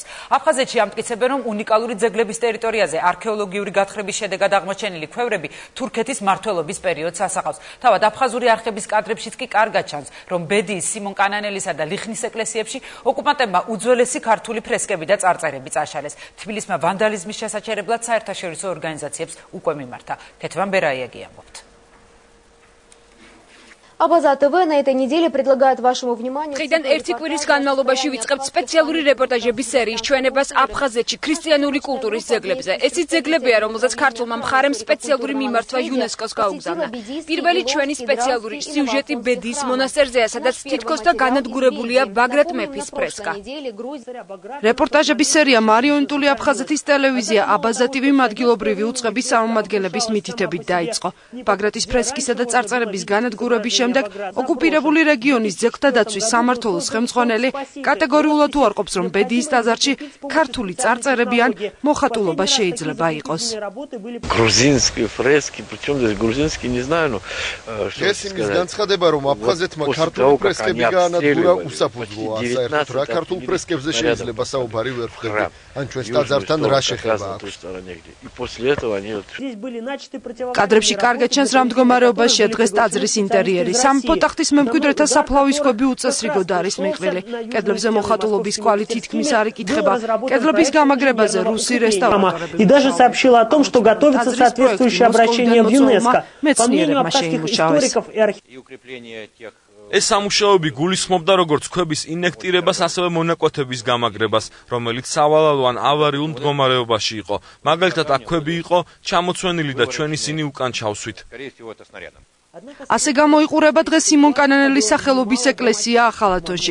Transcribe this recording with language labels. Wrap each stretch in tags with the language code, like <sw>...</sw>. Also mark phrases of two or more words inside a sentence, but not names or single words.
<ka>აფხაზეთში ამტკიცებენ, რომ უნიკალური ძეგლების ტერიტორიაზე არქეოლოგიური გათხრების შედეგად აღმოჩენილი ქვევრები თურქეთის მმართველობის პერიოდს ასახავს. თავად აფხაზური არხების კადრებშიც კი კარგად ჩანს, რომ ბედიის, სიმონ კანანელისა და ლიხნის ეკლესიებში ოკუპანტებმა უძველესი ქართული ფრესკები და წარწერები წაშალეს. თბილისმა ვანდალიზმის შესაჩერებლად საერთაშორისო ორგანიზაციებს უკვე მიმართა. ქეთევან ბერაიაგი ამბობთ.</ka> <ru>Абаза ТВ на этой неделе предлагает вашему вниманию...</ru> <ka>Დღიდან ერთი კვირის განმავლობაში ვიწყებთ სპეციალური რეპორტაჟების სერიის ჩვენებას აფხაზეთში ქრისტიანული კულტურის ძეგლებზე. ეს ის ძეგლებია, რომელზეც ქართულმა მხარემ სპეციალური მიმართვა იუნესკოს გაუგზავნა. პირველი ჩვენი სპეციალური სიუჟეტი ბედიის მონასტერზეა, სადაც თითქოს და განადგურებულია ბაგრატ მეფის ფრესკა. რეპორტაჟების სერია მარიონეტული აფხაზეთის ტელევიზია აბაზა TV ადგილობრივი უწყების წარმომადგენლების მითითებით დაიწყო. ბაგრატის ფრესკისა და წარწერების განადგურების შემდეგ ოკუპირებული რეგიონის ძეგლთა დაცვის სამმართველოს ხელმძღვანელი კატეგორიულად უარყოფს, რომ ბედიის ტაძარში ქართული წარწერები ან მოხატულობა შეიძლება იყოს.</ka> <ru>Грузинские фрески, причем здесь грузинский, не знаю, но</ru> <ka>ეს იმის განცხადება, რომ აფხაზეთმა ქართული ფრესკები გაანადგურა უსაფუძვლოა. საერთოდ რა ქართულ ფრესკებზე შეიძლება საუბარი ვერ ვხვდები. ან ჩვენს ტაძართან რა შეხება აქვს. კადრებში კარგად ჩანს რა მდგომარეობაშია დღეს ტაძრის ინტერიერი. სამეფო ტახტის მემკვიდრეთა საფლავის ქვები უწესრიგოდ არის მიყრილი. კედლებზე მოხატულობის კვალი თითქმის არ იკითხება. კედლების გამაგრებაზე რუსი რესტავრატორები.</ka> <ru>И даже сообщила о том, что готовится соответствующее обращение в ЮНЕСКО. По мнению афганских историков и археологов.</ru> <ka>ეს სამუშაოები გულისხმობდა როგორც ქვების ინექტირებას, ასევე მონაკვეთების გამაგრებას, რომელიც სავალალო ან ავარიულ მდგომარეობაში იყო. მაგალითად, აქ ქვები იყო ჩამოცვენილი და ჩვენ ისინი უკან ჩავსვით. ასე გამოიყურება დღეს სიმონ კანანელის სახელობის ეკლესია ახალათონში.</ka>